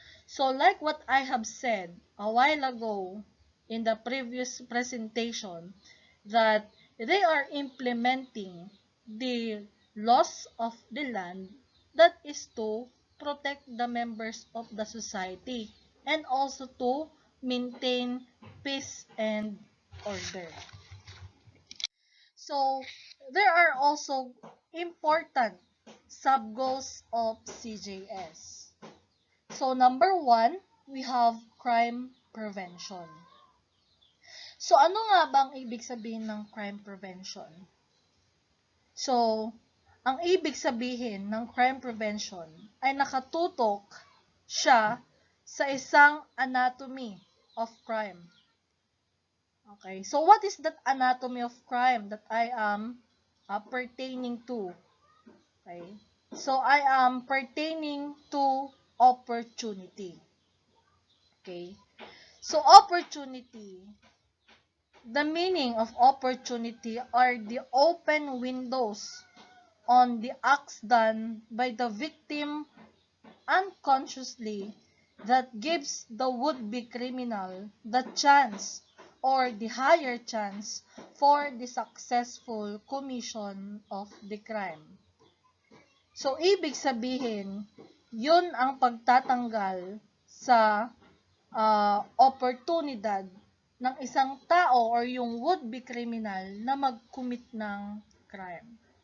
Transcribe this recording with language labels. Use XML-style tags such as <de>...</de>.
<en>So, like what I have said a while ago in the previous presentation, that they are implementing the laws of the land that is to protect the members of the society and also to maintain peace and order. So, there are also important sub-goals of CJS. So, number one, we have crime prevention.</en> <tl>So, ano nga bang ibig sabihin ng crime prevention? So, ang ibig sabihin ng crime prevention ay nakatutok siya sa isang anatomy of crime.</tl> <en>Okay, so what is that anatomy of crime that I am pertaining to? Okay, so I am pertaining to opportunity. Okay, so opportunity, the meaning of opportunity are the open windows on the acts done by the victim unconsciously that gives the would-be criminal the chance or the higher chance for the successful commission of the crime.</en> <tl>So, ibig sabihin, yun ang pagtatanggal sa oportunidad ng isang tao or yung would-be criminal na mag-commit ng crime.</tl>